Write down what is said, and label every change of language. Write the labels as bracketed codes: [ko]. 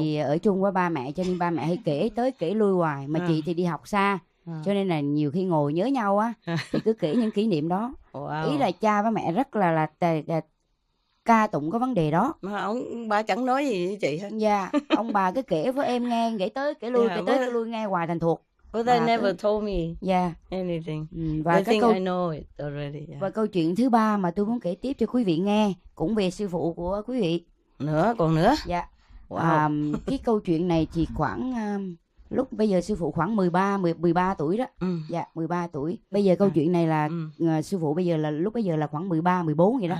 [vi] Thì ở chung với ba mẹ cho nên ba mẹ hay kể tới kể lui hoài, mà chị thì đi học xa, cho nên là nhiều khi ngồi nhớ nhau á thì cứ kể những kỷ niệm đó. Ý là cha với mẹ rất là ca tụng có vấn đề đó. Mà ba chẳng nói gì với chị hết. Dạ, ông bà cứ kể với em nghe, kể tới kể lui, kể tới kể lui, nghe hoài thành thuộc. [en] But they never told me anything. [vi] Và [en] I think I know it already. [vi] Và câu chuyện thứ ba mà tôi muốn kể tiếp cho quý vị nghe cũng về sư phụ của quý vị. Còn nữa? Dạ. Cái câu chuyện này thì khoảng lúc bây giờ sư phụ khoảng 13 tuổi đó. Dạ, 13 tuổi. Bây giờ câu chuyện này là sư phụ bây giờ là lúc bây giờ là khoảng 13-14 vậy đó.